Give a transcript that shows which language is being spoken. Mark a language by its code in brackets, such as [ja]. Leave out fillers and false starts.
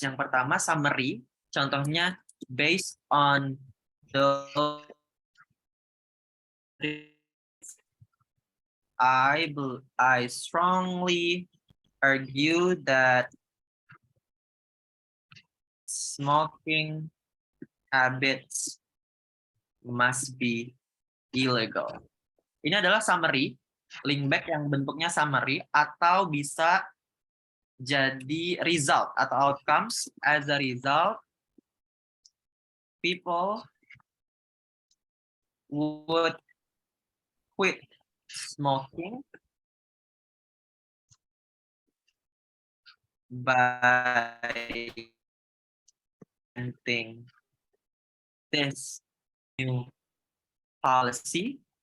[id] Yang pertama summary, contohnya [en] based on the I strongly argue that smoking habits must be illegal. [id] Ini adalah summary, link back yang bentuknya summary, atau bisa jadi result atau outcomes. [en] As a result, people would quit smoking by implementing this new policy.